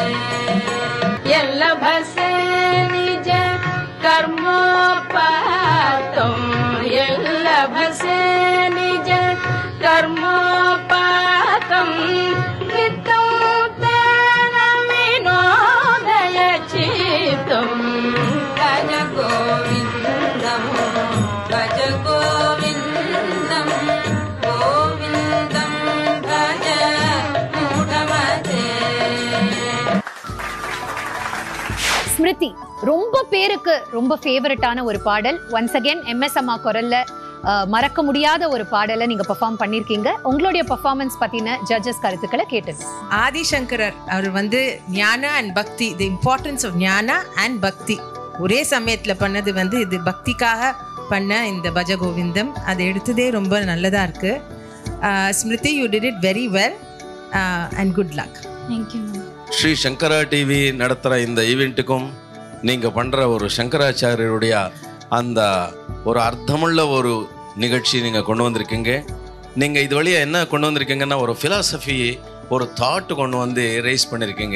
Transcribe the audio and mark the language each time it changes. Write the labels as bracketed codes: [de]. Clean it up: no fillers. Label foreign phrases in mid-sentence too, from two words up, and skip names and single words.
[sa] यल्लभसे निज कर्मोपातम यल्लभसे निज कर्मोपातम वित्तं तेन विनोदय चित्तं भज गोविंदम भज गोविंदम गोविंदम भज मूढ़मते. [ta] ஸ்மிருதி, ரொம்ப பேருக்கு ரொம்ப ஃபேவரட்டான ஒரு பாடல். [en] once again [ta] MS அம்மா குரல்ல மறக்க முடியாத ஒரு பாடலை நீங்க பெர்ஃபார்ம் பண்ணிருக்கீங்க. உங்களுடைய பெர்ஃபார்மன்ஸ் பத்தின ஜட்ஜஸ் கருத்துக்களை கேட்டது. ஆதிசங்கரர் அவர் ஞான அண்ட் பக்தி, [en] the importance of jnana and bhakti [ta] ஒரே சமயத்தில் பண்ணது இது பக்திக்காக பண்ண இந்த பஜ கோவிந்தம். அதை எடுத்ததே ரொம்ப நல்லதா இருக்கு. ஸ்மிருதி, [en] You did it very well and good luck. [ta] தேங்க்யூ. ஸ்ரீ சங்கரா டிவி நடத்துகிற இந்த ஈவெண்ட்டுக்கும் நீங்கள் பண்ணுற ஒரு சங்கராச்சாரியருடைய அந்த ஒரு அர்த்தமுள்ள ஒரு நிகழ்ச்சி நீங்கள் கொண்டு வந்திருக்கீங்க. நீங்கள் இது வழியாக என்ன கொண்டு வந்திருக்கீங்கன்னா ஒரு ஃபிலாசபி, ஒரு தாட்டு கொண்டு வந்து ரைஸ் பண்ணியிருக்கீங்க.